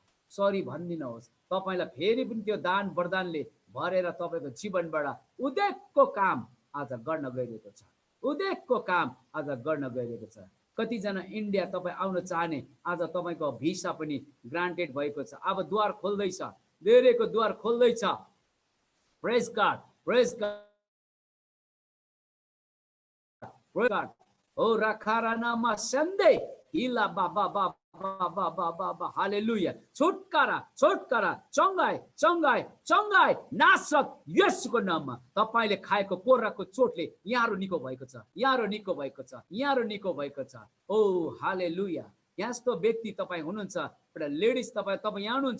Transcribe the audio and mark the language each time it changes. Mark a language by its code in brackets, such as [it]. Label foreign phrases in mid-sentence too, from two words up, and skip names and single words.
[ne] सरी भनिदिनुहोस्, तपाईँलाई फेरि पनि त्यो दान वरदानले भरेर तपाईँको जीवनबाट उद्योगको काम आज गर्न गइरहेको छ, उद्योगको काम आज गर्न गइरहेको छ। कतिजना इन्डिया तपाईँ आउन चाहने आज तपाईँको भिसा पनि ग्रान्टेड भएको छ। अब द्वार खोल्दैछ, धेरैको द्वार खोल्दैछ। [en] Praise God, praise God, praise God. ओ राखारानामा सन्डे हिला बाबा बाबा बाबा बाबा हालेलुया। [ne] छुटकारा, छुटकारा, चंगाई, चंगाई, चंगाई नासरत येशूको नाममा। तपाईले खाएको कोर्राको चोटले यहाँहरु निको भएको छ, यहाँहरु निको भएको छ, यहाँहरु निको भएको छ। ओ हालेलुया। यस्तो व्यक्ति तपाईँ हुनुहुन्छ, एउटा लेडिज तपाईँ यहाँ हुनुहुन्छ।